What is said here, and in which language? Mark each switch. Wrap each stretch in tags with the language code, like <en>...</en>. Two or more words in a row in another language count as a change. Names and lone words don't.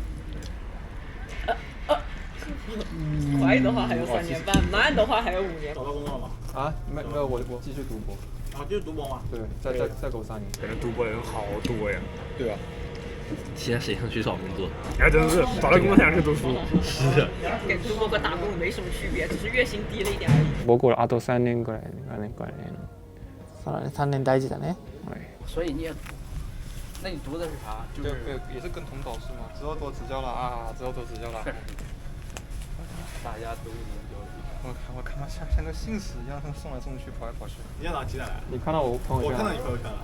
<zh>快的话还有3年半，慢的话还有5年。找到工作了吗？啊，没有，我继续读博。啊，继续读博吗？对，再读3年。感觉读博人好多呀。对啊。现在谁想去找工作？哎，真是找到工作想去读书。是。跟读博和打工没什么区别，只是月薪低了一点而已。</zh> <ja>僕らあと3年ぐらいそうだね、3年大事だね。</ja> <zh>所以你也读，那你读的是啥？就是也是跟同导师嘛。之后多指教了啊，之后多指教了。大家都研究。我看他像个信使一样送来送去，跑来跑去。你要哪起来？你看到我朋友圈？我看到你朋友圈了。</zh>